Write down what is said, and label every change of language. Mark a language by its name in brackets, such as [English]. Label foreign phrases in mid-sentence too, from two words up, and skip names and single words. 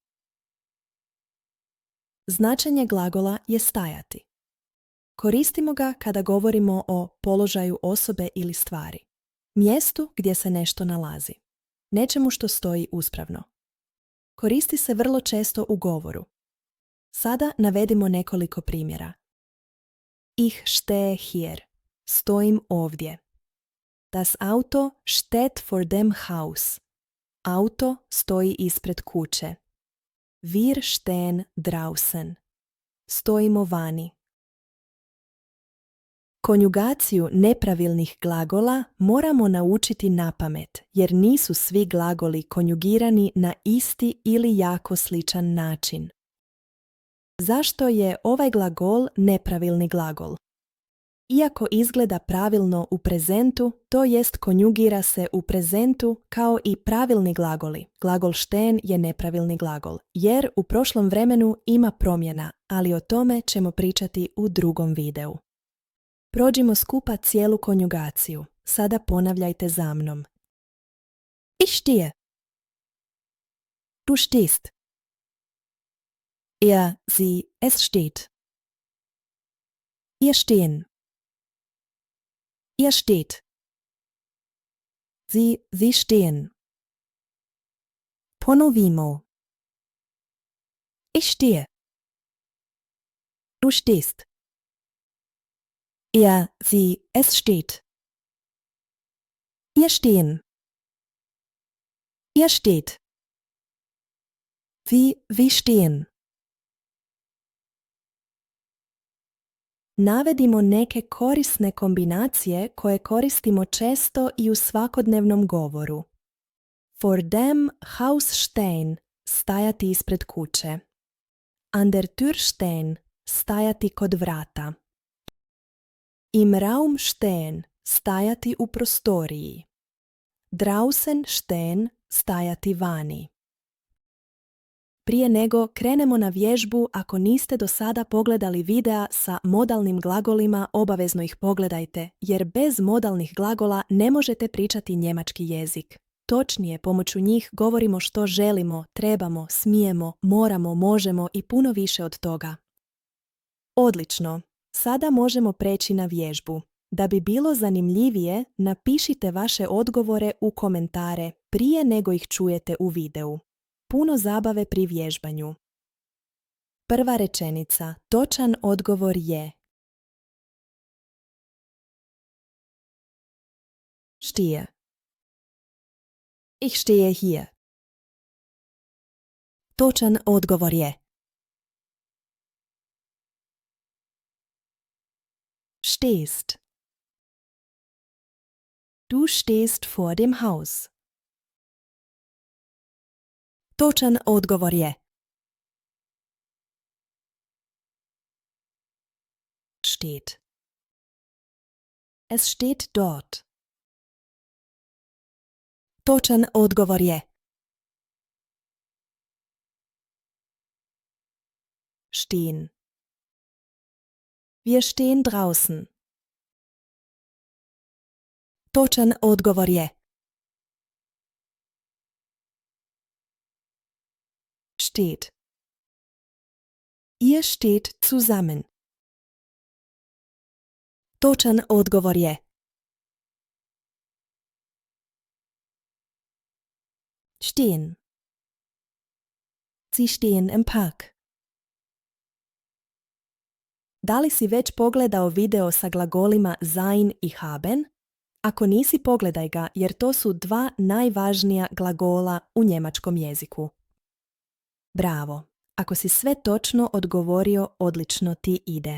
[Croatian] Značenje glagola je stajati. Koristimo ga kada govorimo o položaju osobe ili stvari, mjestu gdje se nešto nalazi, nečemu što stoji uspravno. Koristi se vrlo često u govoru. Sada navedimo nekoliko primjera. [German] Ich stehe hier. [Croatian] Stojim ovdje. [German] Das Auto steht vor dem Haus. [Croatian] Auto stoji ispred kuće. [German] Wir stehen draußen. [Croatian] Stojimo vani. Konjugaciju nepravilnih glagola moramo naučiti napamet, jer nisu svi glagoli konjugirani na isti ili jako sličan način. Zašto je ovaj glagol nepravilni glagol? Iako izgleda pravilno u prezentu, to jest konjugira se u prezentu kao i pravilni glagoli. Glagol stehen je nepravilni glagol, jer u prošlom vremenu ima promjena, ali o tome ćemo pričati u drugom videu. Prođimo skupa cijelu konjugaciju. Sada ponavljajte za mnom. [German] Ich stehe. Du stehst. Er, sie, es steht. Ihr stehen. Ihr steht. Sie stehen. Ponovimo. Ich stehe. Du stehst. Er, sie, es steht. Ihr stehen. Ihr steht. Sie stehen. [Croatian] Navedimo neke korisne kombinacije koje koristimo često i u svakodnevnom govoru. [German] Vor dem Haus stehen, [Croatian] stajati ispred kuće. [German] An der Tür stehen, [Croatian] stajati kod vrata. [German] Im Raum stehen, [Croatian] stajati u prostoriji. [German] Draußen stehen, [Croatian] stajati vani. Prije nego krenemo na vježbu, ako niste do sada pogledali videa sa modalnim glagolima, obavezno ih pogledajte, jer bez modalnih glagola ne možete pričati njemački jezik. Točnije, pomoću njih govorimo što želimo, trebamo, smijemo, moramo, možemo i puno više od toga. Odlično! Sada možemo preći na vježbu. Da bi bilo zanimljivije, napišite vaše odgovore u komentare prije nego ih čujete u videu. Puno zabave pri vježbanju. Prva rečenica. Točan odgovor je: [German] Stehe. Ich stehe hier. [Croatian] Točan odgovor je: [German] Stehst. Du stehst vor dem Haus. [Croatian] Točan odgovor je: [German] Steht. Es steht dort. [Croatian] Točan odgovor je: [German] Stehen. Wir stehen draußen. [Croatian] Točan odgovor je: [German] Steht. Ihr steht zusammen. [Croatian] Točan odgovor je: [German] Stehen. Sie stehen im Park. [Croatian] Da li si već pogledao video sa glagolima sein i haben? Ako nisi, pogledaj ga, jer to su dva najvažnija glagola u njemačkom jeziku. Bravo! Ako si sve točno odgovorio, odlično ti ide.